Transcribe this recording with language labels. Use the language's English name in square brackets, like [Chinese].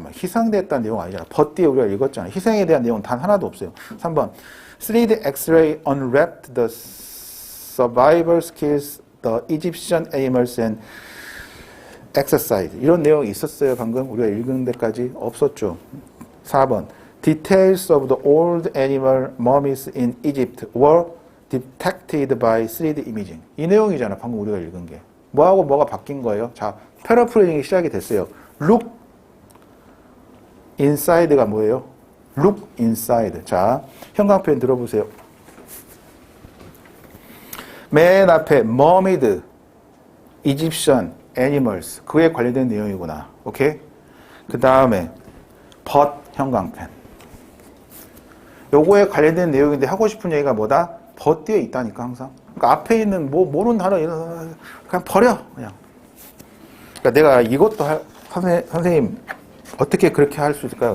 [Korean] 희생됐다는 내용 아니잖아. 버띠에 우리가 읽었잖아. 희생에 대한 내용은 단 하나도 없어요. 3번. [English] 3D X-ray unwrapped the survival skills the Egyptian animals and exercise. [Korean] 이런 내용이 있었어요. 방금 우리가 읽은 데까지 없었죠. 4번. [English] Details of the old animal mummies in Egypt were detected by 3D imaging. [Korean] 이 내용이잖아. 방금 우리가 읽은 게. 뭐하고 뭐가 바뀐 거예요? 자, 패러프레이징이 시작이 됐어요. [English] Look inside [Korean] 가 뭐예요? [English] Look inside. [Korean] 자, 형광펜 들어보세요. 맨 앞에 [English] mummied Egyptian animals. [Korean] 그에 관련된 내용이구나. 오케이? 그 다음에 but 형광펜. 요거에 관련된 내용인데 하고 싶은 얘기가 뭐다? 버 뒤에 있다니까 항상. 그러니까 앞에 있는 모르는 단어 그냥 버려 그냥. 그러니까 내가 이것도 선생님 어떻게 그렇게 할 수 있을까요?